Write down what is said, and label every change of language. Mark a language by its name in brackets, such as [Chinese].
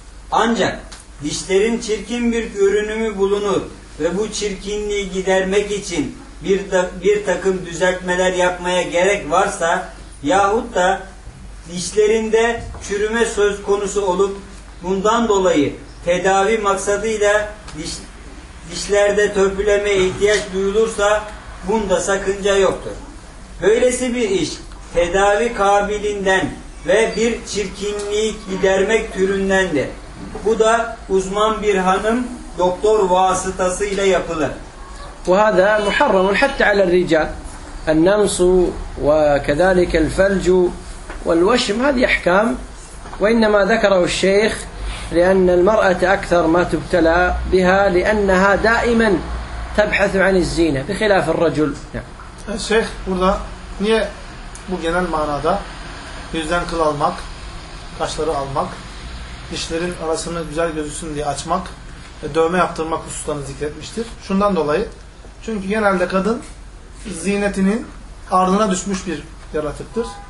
[Turkish] Ancak dişlerin çirkin bir görünümü bulunur ve bu çirkinliği gidermek için bir takım düzeltmeler yapmaya gerek varsa yahut da dişlerinde çürüme söz konusu olup bundan dolayı tedavi maksadıyla dişlerde törpülemeye ihtiyaç duyulursa bunda sakınca yoktur. Böylesi bir iş tedavi kabilinden ve bir çirkinliği gidermek türündendir. Bu da uzman bir hanım doktor vasıtasıyla yapılır. [Arabic] وهذا محرم حتى على الرجال. النمص وكذلك الفلج والوشم هذه أحكام، وإنما ذكره الشيخ لأن المرأة أكثر ما تبتلى بها لأنها دائما تبحث عن الزينة بخلاف الرجل. [Turkish] الشيخ burada niye bu genel manada yüzden kıl almak, kaşları almak, dişlerin arasını güzel gözüksün diye açmak ve dövme yaptırmak hususlarını zikretmiştir. Şundan dolayı, çünkü genelde kadın ziynetinin ardına düşmüş bir yaratıktır.